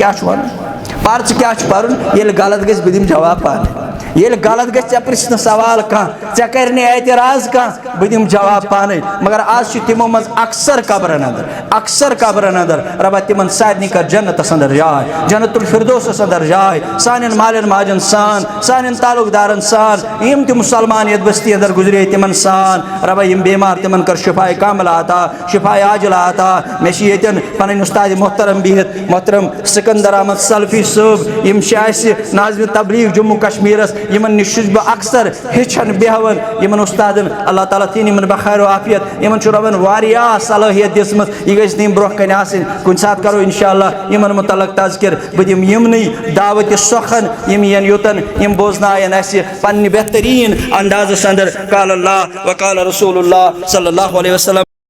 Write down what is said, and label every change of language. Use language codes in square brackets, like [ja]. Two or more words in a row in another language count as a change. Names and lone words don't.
[ks] کیٛاہ چھُ ونان پر ژٕ کیٛاہ چھُ پرُن ییٚلہِ غلط گژھِ بہٕ دِمہٕ جواب پانے ییٚلہِ غلط گژھِ ژےٚ پرٛژھ نہٕ سوال کانٛہہ ژےٚ کرِ نہٕ اعتراض کانٛہہ بہٕ دِمہٕ جواب پانے مگر آز چھِ تِمو منٛز اکثر قبرن اندر ربا تِمن سارنٕے کر جنتس اندر جاے جنت الفردوسس اندر جاے سانٮ۪ن مالٮ۪ن ماجن سان سانٮ۪ن تعلق دارن سان یِم تہِ مُسلمان یتھ بستی اندر گُزرے تِمن سان ربا یِم بیمار تِمن کر شفاء کاملہ عطا شفاء عاجلہ عطا مےٚ چھِ ییٚتٮ۪ن پنٕنۍ اُستاد محترم بِہِتھ محترم سکندر احمد سلفی صٲب یِم چھِ اَسہِ ناظمِ تبلیغ جموں کشمیٖرس یِمن نِش چھُس بہٕ اکثر ہیٚچھان بیٚہوان یِمن اُستادن اللہ تعالیٰ تھٲیِن یِمن بخیر و عافیت یِمن چھُ رۄبن واریاہ صلٲحیت دِژمٕژ یہِ گژھِ نہٕ یِم برونٛہہ کنہِ آسٕنۍ کُنہِ ساتہٕ کرو انشاء اللہ یِمن متعلق تذکر بہٕ دِمہٕ یِمنٕے دعوتِ سۄکھن یِم یِن یوٚتن یِم بوزناون اَسہِ پننہِ بہتریٖن اندازس اندر [ar] قال اللہ وقال رسول اللہ صلی اللہ علیہ وسلم